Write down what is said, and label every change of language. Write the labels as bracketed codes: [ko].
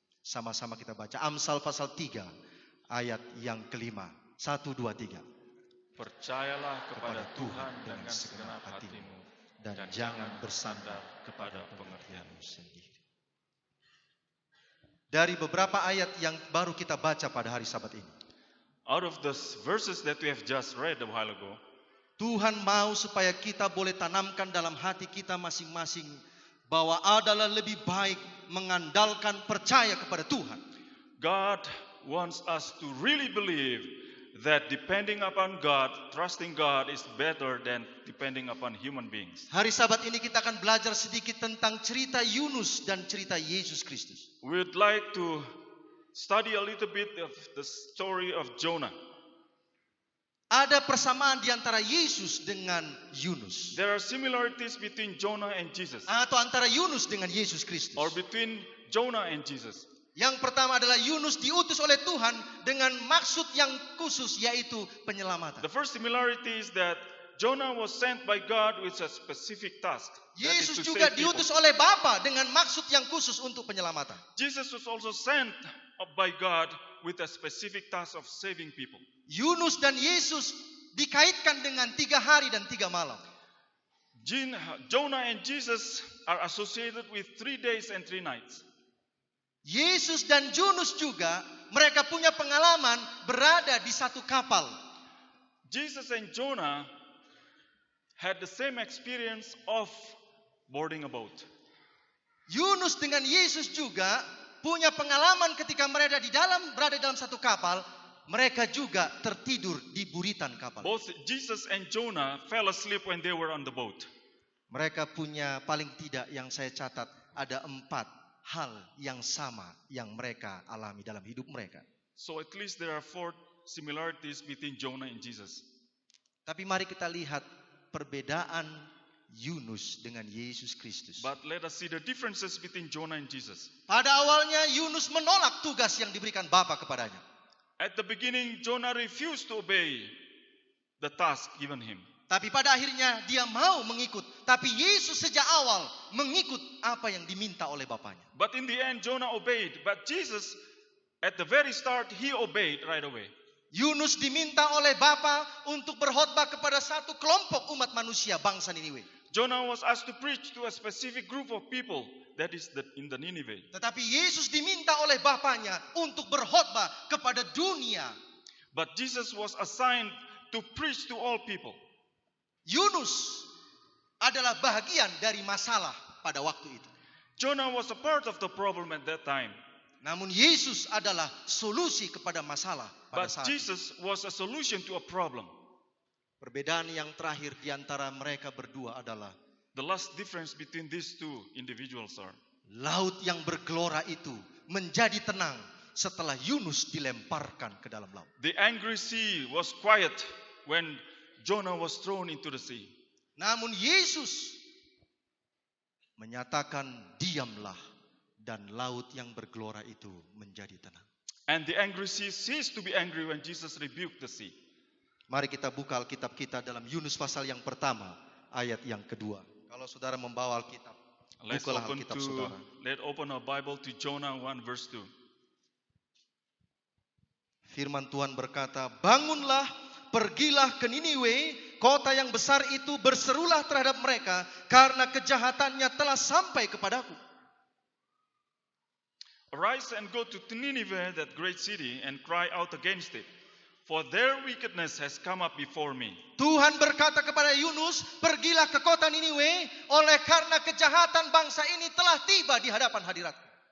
[id] Sama-sama kita baca Amsal pasal 3 ayat yang kelima. 1, 2, 3. Percayalah kepada Tuhan dengan segenap hatimu, dan jangan bersandar kepada pengertianmu sendiri. Dari beberapa ayat yang baru kita baca pada hari Sabat ini, [en] Out of the verses that we have just read a while ago, [id] Tuhan mau supaya kita boleh tanamkan dalam hati kita masing-masing bahwa adalah lebih baik mengandalkan percaya kepada Tuhan. [en] God wants us to really believe that depending upon God, trusting God is better than depending upon human beings. [id] Hari Sabat ini kita akan belajar sedikit tentang cerita Yunus dan cerita Yesus Kristus. [en] We would like to study a little bit of the story of Jonah. [id] Ada persamaan di antara Yesus dengan Yunus. [en] There are similarities between Jonah and Jesus, [id] Atau antara Yunus dengan Yesus Kristus. [en] or between Jonah and Jesus. [id] Yang pertama adalah Yunus diutus oleh Tuhan dengan maksud yang khusus, yaitu penyelamatan. [en] The first similarity is that Jonah was sent by God with a specific task. That is [id] Yesus [en] to [id] juga [en] save people. [id] diutus oleh Bapa dengan maksud yang khusus untuk penyelamatan. [en] Jesus was also sent by God with a specific task of saving people. [id] Yunus dan Yesus dikaitkan dengan 3 hari dan 3 malam. [en] Jonah and Jesus are associated with 3 days and 3 nights. [id] Yesus dan Yunus juga mereka punya pengalaman berada di satu kapal. [en] Jesus and Jonah had the same experience of boarding a boat. [id] Yunus dengan Yesus juga punya pengalaman ketika mereka berada dalam satu kapal, mereka juga tertidur di buritan kapal. [en] Both Jesus and Jonah fell asleep when they were on the boat. [id] Mereka punya paling tidak yang saya catat ada 4 hal yang sama yang mereka alami dalam hidup mereka. [en] So at least there are 4 similarities between Jonah and Jesus. [id] Tapi mari kita lihat perbedaan Yunus dengan Yesus Kristus. [en] But let us see the differences between Jonah and Jesus. [id] Pada awalnya Yunus menolak tugas yang diberikan Bapa kepadanya. [en] At the beginning, Jonah refused to obey the task given him. [id] Tapi pada akhirnya dia mau mengikut. Tapi Yesus sejak awal mengikut apa yang diminta oleh Bapanya. [en] But in the end, Jonah obeyed. But Jesus, at the very start, he obeyed right away. [id] Yunus diminta oleh Bapa untuk berkhotbah kepada satu kelompok umat manusia bangsa Niniwe. [en] Jonah was asked to preach to a specific group of people, that is in the Nineveh. [id] Tetapi Yesus diminta oleh Bapanya untuk berkhotbah kepada dunia. [en] But Jesus was assigned to preach to all people. [id] Yunus adalah bahagian dari masalah pada waktu itu. [en] Jonah was a part of the problem at that time. [id] Namun Yesus adalah solusi kepada masalah pada [en] But [id] saat itu. [en] Jesus was a solution to a problem. [id] Perbedaan yang terakhir di antara mereka berdua adalah [en] The last difference between these two individuals are [id] laut yang bergelora itu menjadi tenang setelah Yunus dilemparkan ke dalam laut. [en] the angry sea was quiet when Jonah was thrown into the sea. [id] Namun Yesus menyatakan diamlah dan laut yang bergelora itu menjadi tenang. [en] And the angry sea ceased to be angry when Jesus rebuked the sea. [id] Mari kita buka Alkitab kita dalam Yunus pasal yang pertama, ayat yang kedua. Kalau saudara membawa Alkitab, bukalah Alkitab saudara. [en] Let's open our Bible to Jonah 1 verse 2. [id] Firman Tuhan berkata, bangunlah, pergilah ke Niniwe, kota yang besar itu, berserulah terhadap mereka, karena kejahatannya telah sampai kepadaku. [en] Arise and go to Nineveh, that great city, and cry out against it, for their wickedness has come up before me. [id] Tuhan berkata kepada Yunus, pergilah ke kota Niniwe, oleh karena kejahatan bangsa ini telah tiba di hadapan hadiratku.